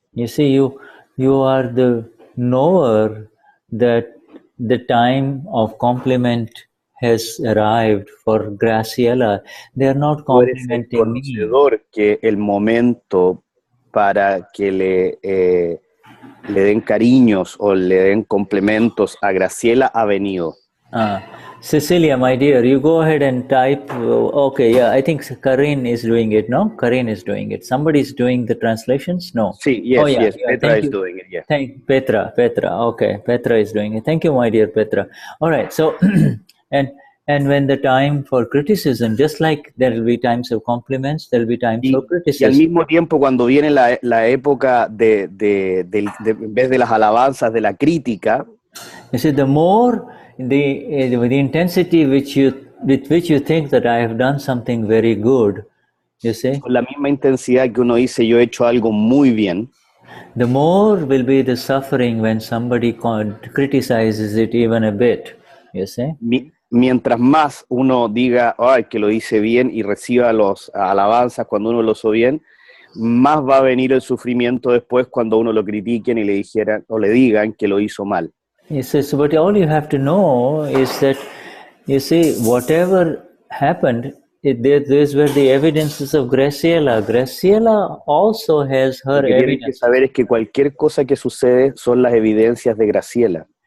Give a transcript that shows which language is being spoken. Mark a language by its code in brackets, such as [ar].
[en] You see, you are the knower that the time of compliment has arrived for Graciela. They are not complimenting me. [es] Tú eres el conocedor que el momento para que le den cariños o le den complementos a Graciela ha venido. [en] Cecilia, my dear, you go ahead and type. Okay, yeah, I think Karin is doing it. No, Karin is doing it. Somebody is doing the translations. No. Sí, yes, yes. Petra is doing it. Yeah. Petra. Okay, Petra is doing it. Thank you, my dear Petra. All right. So, and when the time for criticism, just like there will be times of compliments, there will be times for criticism. [es] Y al mismo tiempo, cuando viene la época de en vez de las alabanzas, de la crítica. [en] You see, the more the intensity with which you think that I have done something very good, you see. [es] Con la misma intensidad que uno dice yo he hecho algo muy bien. [en] The more will be the suffering when somebody criticizes it even a bit, you see. [es] Mientras más uno diga ay, que lo hice bien y reciba los alabanzas cuando uno lo hizo bien, más va a venir el sufrimiento después cuando uno lo critiquen y le dijeran o le digan que lo hizo mal. [en] Yes, so, but all you have to know is that, you see, whatever happened, these were the evidences of Graciela. Graciela also has her evidence. [es] Lo que tienen que saber es que cualquier cosa que sucede son las evidencias de Graciela.